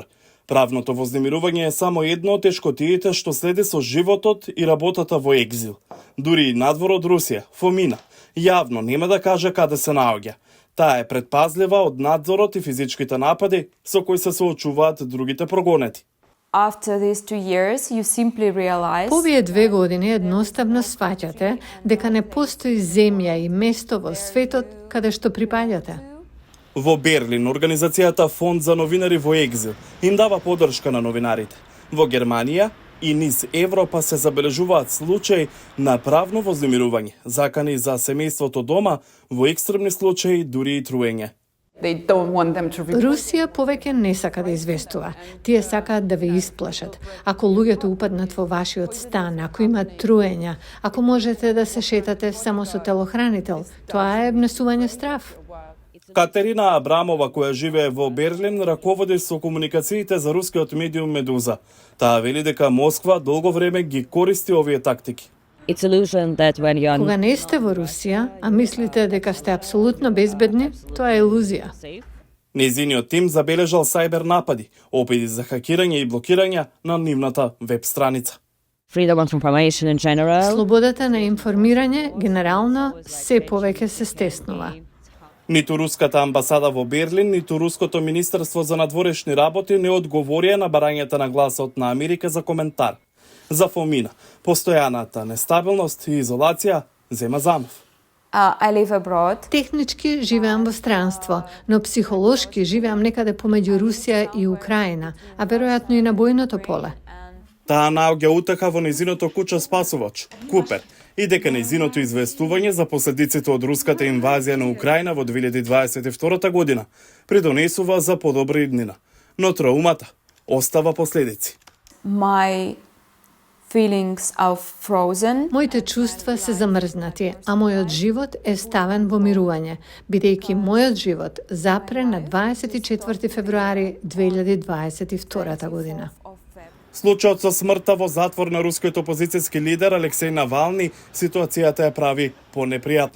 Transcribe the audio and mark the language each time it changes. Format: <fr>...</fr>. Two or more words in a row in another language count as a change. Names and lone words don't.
<mk>Правното вознемирување е само едно од тешкотиите што следи со животот и работата во екзил. Дури и надвор од Русија, Фомина, јавно нема да каже каде се наоѓа. Таа е предпазлива од надзорот и физичките напади со кои се соочуваат другите прогонети.</mk> <en>after these 2 years you simply realize</en> <mk>По овие 2 години едноставно сваќате дека не постои земја и место во светот каде што припаѓате. Во Берлин, организацијата Фонд за новинари во екзил им дава поддршка на новинарите. Во Германија и низ Европа се забележуваат случаи на правно вознемирување, закани за семејството дома, во екстремни случаи дури и труење.</mk> <en>They don't want them to report.</en> <mk>Русија повеќе не сака да известува. Тие сакаат да ве исплашат. Ако луѓето упаднат во вашиот стан, ако имаат труења, ако можете да се шетате само со телохранител, тоа е внесување страв. Катерина Абрамова, која живее во Берлин, раководи со комуникациите за рускиот медиум Медуза. Таа вели дека Москва долго време ги користи овие тактики.</mk> <en>It's illusion that when you are</en> <mk>Кога не сте во Русија, а мислите дека сте апсолутно безбедни, тоа е илузија. Незиниот тим забележал сајбер напади, опити за хакирање и блокирање на нивната веб страница.</mk> <en>freedom of information in general,</en> <mk>Слободата на информирање генерално се повеќе се стеснува. Ниту руската амбасада во Берлин, ниту руското министерство за надворешни работи не одговорија на барањата на гласот на Америка за коментар. За Фомина, постојаната нестабилност и изолација зема замав.</mk> <en>I live abroad.</en> <mk>Технички живеам во странство, но психолошки живеам некаде помеѓу Русија и Украина, а веројатно и на бојното поле. Таа наоѓа утеха во незиното куќа спасувач, Купер, и дека незиното известување за последиците од руската инвазија на Украина во 2022 година придонесува за подобра иднина. Но траумата остава последици.</mk> <en>My feelings are frozen.</en> <mk>Моите чувства се замрзнати, а мојот живот е ставен во мирување, бидејќи мојот живот запре на 24 февруари 2022 година. Случајот со смртта во затвор на рускиот опозицијски лидер Алексеј Навални ситуацијата ја прави понепријатна.</mk>